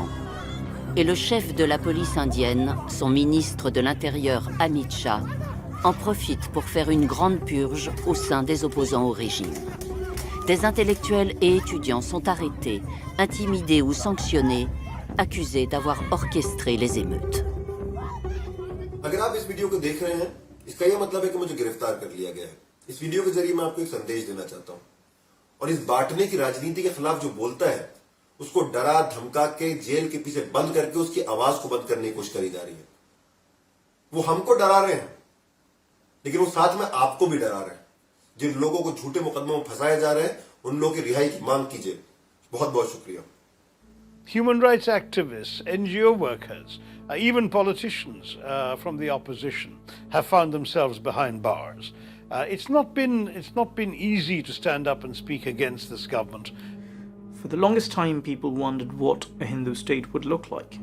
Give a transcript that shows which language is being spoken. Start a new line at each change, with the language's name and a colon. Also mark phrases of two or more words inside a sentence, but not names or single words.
French: Et le chef de la police indienne, son ministre de l'Intérieur Amit Shah, en profite pour faire une grande purge au sein des opposants au régime. Des intellectuels et étudiants sont arrêtés, intimidés ou sanctionnés, accusés d'avoir orchestré les émeutes.
Hindi: अगर आप इस वीडियो को देख रहे हैं, इसका यह मतलब है कि मुझे गिरफ्तार कर लिया गया है। इस वीडियो के जरिए मैं आपको एक संदेश देना चाहता हूं। और इस बांटने की राजनीति के खिलाफ जो बोलता है, उसको डरा धमका के जेल के पीछे बंद करके उसकी आवाज को बंद करने की कोशिश करी जा रही है। वो हमको डरा रहे हैं, लेकिन वो साथ में आपको भी डरा रहे हैं। जिन लोगों को झूठे मुकदमों में फंसाया जा रहा है, उन लोगों की रिहाई की मांग कीजिए। बहुत बहुत शुक्रिया।
English: Human rights activists, NGO workers, even politicians from the opposition have found themselves behind bars. It's not been easy to stand up and speak against this government. For the longest time, people wondered what a Hindu state would look like.